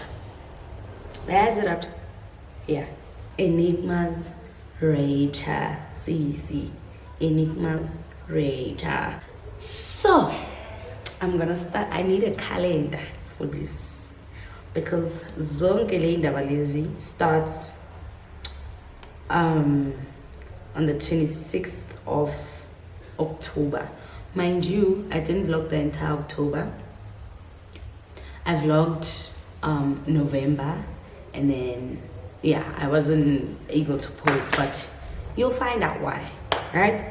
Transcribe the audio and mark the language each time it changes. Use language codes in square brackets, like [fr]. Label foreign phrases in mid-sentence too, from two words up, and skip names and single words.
[en] Where's it rapture? Yeah, enigmas rapture. See, enigmas rapture. So I'm gonna start. I need a calendar for this, because [nd] zonke le indaba lezi [en] starts on the 26th of October. Mind you, I didn't vlog the entire October. I vlogged November, and then yeah, I wasn't able to post, but you'll find out why, right?